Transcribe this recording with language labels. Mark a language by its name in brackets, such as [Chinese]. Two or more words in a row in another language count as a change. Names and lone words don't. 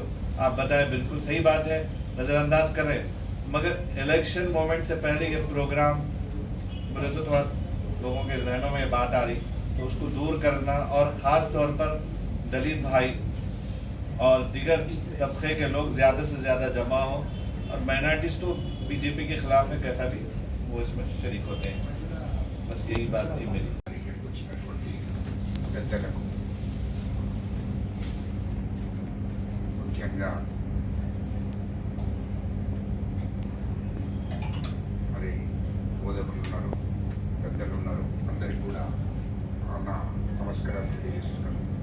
[Urdu] آپ بتائیں، بالکل صحیح بات ہے، نظر انداز کر رہے، مگر [English] election movement [Urdu] سے پہلے یہ پروگرام بولے تو تھوڑا لوگوں کے ذہنوں میں یہ بات آ رہی، تو اس کو دور کرنا، اور خاص طور پر دلت بھائی اور دیگر طبقے کے لوگ زیادہ سے زیادہ جمع ہوں، اور مائنارٹیز تو BJP کے خلاف ہے، کیسا بھی وہ اس میں شریک ہوتے ہیں۔ بس یہی بات تھی میری۔ [Telugu] ముఖ్యంగా మరి బోధకులు ఉన్నారు, పెద్దలు ఉన్నారు, అందరికీ కూడా నా నమస్కారాలు తెలియజేస్తున్నాను।